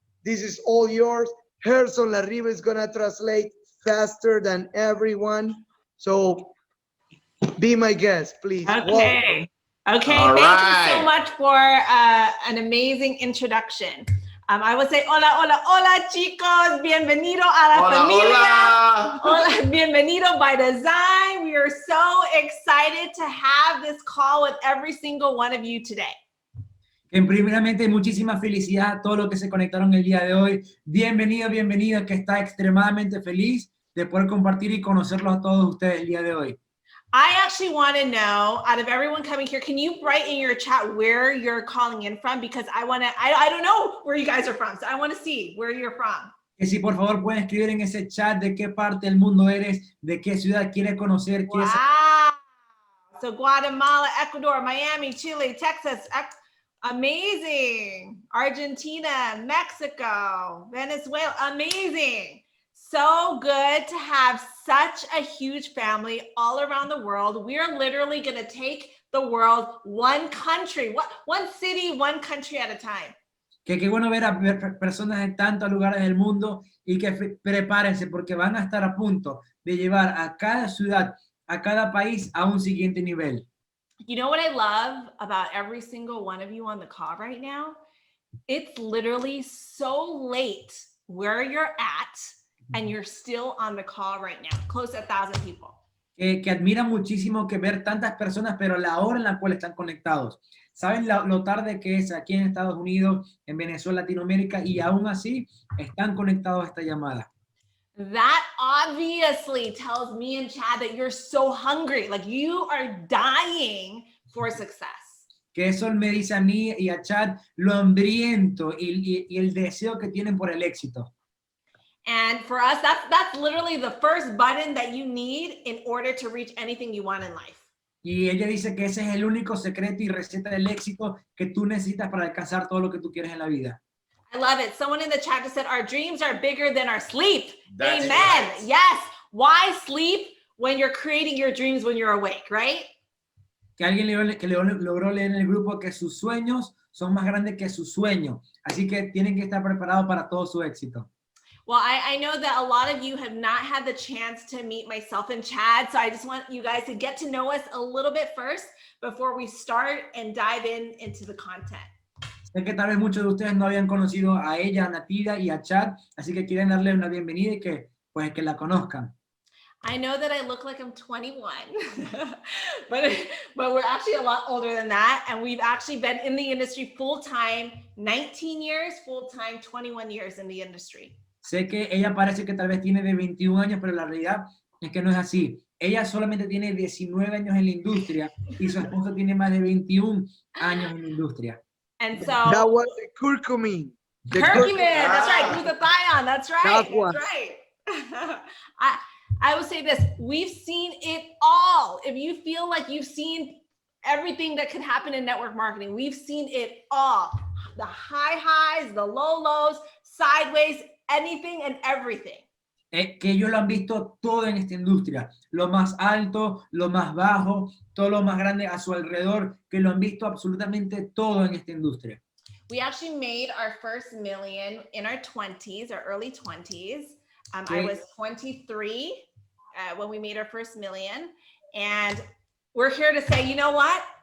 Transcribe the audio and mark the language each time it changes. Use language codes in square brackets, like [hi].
[en] This is all yours. Gerson Larriba is gonna translate faster than everyone. So be my guest, please. Okay. Welcome. Okay, thank you so much for an amazing introduction. I would say, [es] hola, hola, hola, chicos. Bienvenido a la familia. Hola. Hola, bienvenido by Design. [en] We are so excited to have this call with every single one of you today. [es] Primeramente, muchísima felicidad a todos los que se conectaron el día de hoy. Bienvenido, bienvenido, que está extremadamente feliz de poder compartir y conocerlos a todos ustedes el día de hoy. [en] I actually want to know, out of everyone coming here, can you write in your chat where you're calling in from? Because I don't know where you guys are from, so I want to see where you're from. [es] Que si por favor pueden escribir en ese chat de qué parte del mundo eres, de qué ciudad quieres conocer. [en] Wow. So Guatemala, Ecuador, Miami, Chile, Texas, amazing. Argentina, Mexico, Venezuela, amazing. So good to have such a huge family all around the world. We are literally going to take the world one country, one city, one country at a time. [es] Que qué bueno ver a personas en tantos lugares del mundo y que prepárense porque van a estar a punto de llevar a cada ciudad, a cada país a un siguiente nivel. [en] You know what I love about every single one of you on the call right now? It's literally so late where you're at and you're still on the call right now, close to 1,000 people. [es] Que admira muchísimo que ver tantas personas, pero la hora en la cual están conectados. Saben lo tarde que es aquí en Estados Unidos, en Venezuela, Latinoamérica, y aún así están conectados a esta llamada. [en] That obviously tells me and Chad that you're so hungry, like you are dying for success. [es] Que eso me dice a mí y a Chad lo hambriento y el deseo que tienen por el éxito. [en] And for us, that's literally the first button that you need in order to reach anything you want in life. [es] Y ella dice que ese es el único secreto y receta del éxito que tú necesitas para alcanzar todo lo que tú quieres en la vida. [en] I love it. Someone in the chat just said, our dreams are bigger than our sleep. That's Amen. right. Yes. Why sleep when you're creating your dreams when you're awake, right? [es] Que alguien logró leer en el grupo que sus sueños son más grandes que sus sueños. Así que tienen que estar preparados para todo su éxito. [en] Well, I know that a lot of you have not had the chance to meet myself and Chad, so I just want you guys to get to know us a little bit first before we start and dive into the content. [es] Sé que tal vez muchos de ustedes no habían conocido a ella, a Nattida y a Chad, así que quieren darle una bienvenida y que la conozcan. [en] I know that I look like I'm 21, but we're actually a lot older than that, and we've actually been in the industry full-time, 19 years, full-time, 21 years in the industry. [es] Sé que ella parece que tal vez tiene de 21 años, pero la realidad es que no es así. Ella solamente tiene 19 años en la industria y su esposo tiene más de 21 años en la industria. [en] And so That was the curcumin. curcumin, that's right, glutathione, that's right, That was. that's right. I would say this, we've seen it all. If you feel like you've seen everything that could happen in network marketing, we've seen it all. The high highs, the low lows, sideways, anything and everything. [es] Que ellos lo han visto todo en esta industria, lo más alto, lo más bajo, todo lo más grande a su alrededor, que lo han visto absolutamente todo en esta industria. [en] We actually made our first million in our 20s, our early 20s. I was 23 when we made our first million. And we're here to say, you know what?